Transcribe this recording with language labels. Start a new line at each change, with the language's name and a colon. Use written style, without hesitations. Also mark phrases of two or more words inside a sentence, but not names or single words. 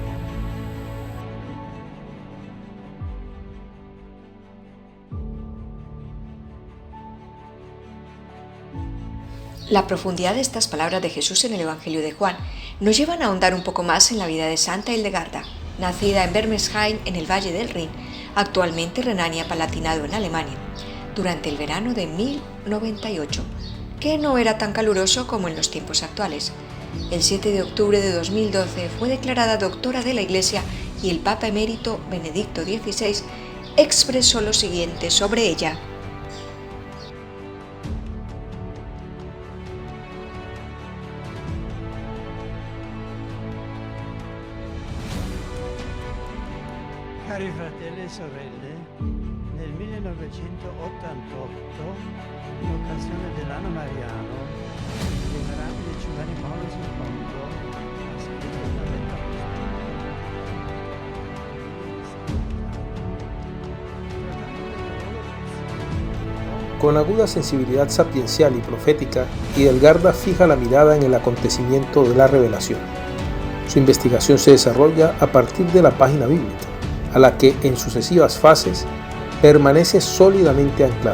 Spanish: La profundidad de estas palabras de Jesús en el Evangelio de Juan nos llevan a ahondar un poco más en la vida de Santa Hildegarda, nacida en Bermersheim, en el Valle del Rin, actualmente Renania-Palatinado en Alemania, durante el verano de 1098, que no era tan caluroso como en los tiempos actuales. El 7 de octubre de 2012 fue declarada doctora de la Iglesia y el Papa emérito Benedicto XVI expresó lo siguiente sobre ella.
Italian: Cari fratelli e sorelle, nel 1988, in occasione dell'anno mariano, il venerabile Giovanni Paolo II ha scritto una lettera
Spanish: Con aguda sensibilidad sapiencial y profética, Hildegarda fija la mirada en el acontecimiento de la revelación. Su investigación se desarrolla a partir de la página bíblica, a la que en sucesivas fases permanece sólidamente anclada.